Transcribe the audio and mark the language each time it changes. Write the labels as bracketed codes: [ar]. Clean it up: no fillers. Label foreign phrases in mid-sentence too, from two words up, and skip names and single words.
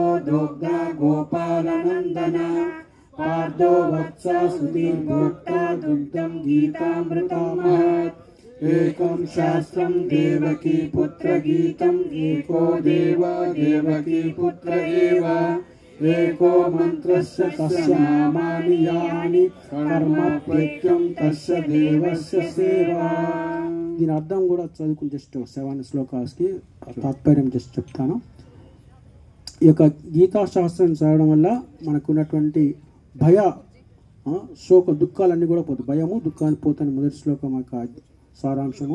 [sa] दोग्धा गोपालनन्दना पार्थो वत्सा सुधीर्भोक्ता दुग्धं गीतामृतमहत् एकं शास्त्रं देवकी पुत्र गीतम् एको देव देवकी पुत्र एव एको मंत्रस्य तस्य नामानि यानि कर्म प्रत्यं तस्य देवस्य सेवा। [te] దీని అర్థం కూడా చదువుకుని జస్ట్ 7 శ్లోకాస్కి తాత్పర్యం జస్ట్ చెప్తాను. ఈ యొక్క గీతా శాస్త్రం చదవడం వల్ల మనకున్నటువంటి భయ శోక దుఃఖాలన్నీ కూడా పోతాయి. భయము దుఃఖాన్ని పోతాయి. మొదటి శ్లోకం యొక్క సారాంశము.